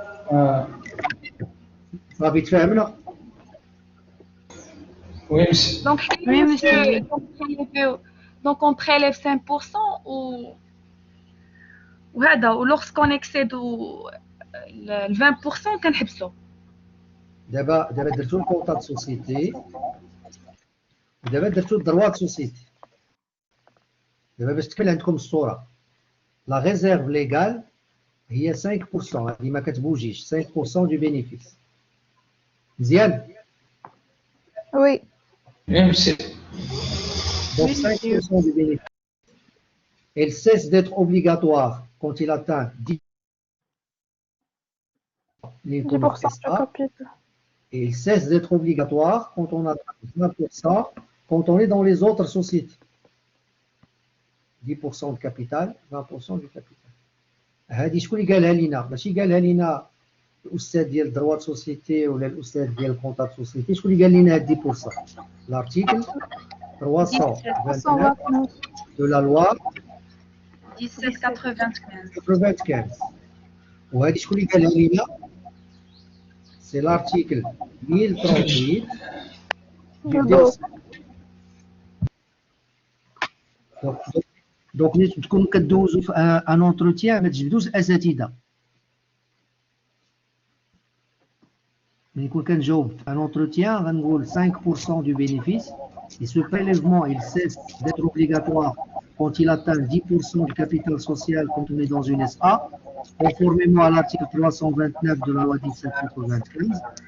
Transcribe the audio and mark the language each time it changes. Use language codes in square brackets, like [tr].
[fr] Ça vite fait, non? Oui, monsieur. Donc, Oui, monsieur. donc on prélève 5% ou lorsqu'on excède le 20% [ar] كنحبسو. دابا درتو الكونطا د سوسيتي ودابا درتو الدروا د سوسيتي. دابا باش تكمل عندكم الصوره لا ريزيرف ليغال هي 5%. هذه ما كتبوجيش 5% دو بينيفيس. مزيان. [fr] Oui. Oui, monsieur. Donc 5% du bénéfice. Elle cesse d'être obligatoire quand il atteint 10% 10% du capital. et il cesse d'être obligatoire quand on atteint 20% quand on est dans les autres sociétés. 10% de capital, 20% du capital. [ar] هذه شكون اللي قالها لينا؟ ماشي قالها لينا الاستاذ ديال دروا سوسيتي ولا الاستاذ ديال الكونطا سوسيتي. شكون اللي قال لنا هاد 10%؟ [fr] l'article 329 de la loi 1795. [ar] وهذه شكون اللي قالها لينا؟ [fr] c'est l'article 1038 du DOC. [ar] Donc ملي تكونوا كدوزوا في ان اونتروتيان ما تجبدوش الاساتذه. ملي نكون كنجاوب في ان اونتروتيان غنقول [fr] 5% du bénéfice et ce prélèvement il cesse d'être obligatoire quand il atteint 10% du capital social quand on est dans une SA conformément à l'article 329 de la loi 1795.